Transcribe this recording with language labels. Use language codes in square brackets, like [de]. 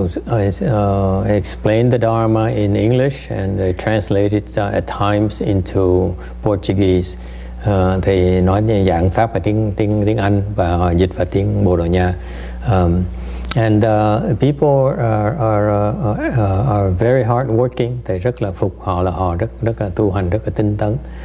[en] I explained the Dharma in English and I translated it at times into Portuguese. [vi] Thì nói giảng pháp là tiếng Anh và dịch vào tiếng Bồ Đào Nha. [en] And people are very hard working. [vi] Thầy rất là phục họ, là họ rất là tu hành, rất là tinh tấn.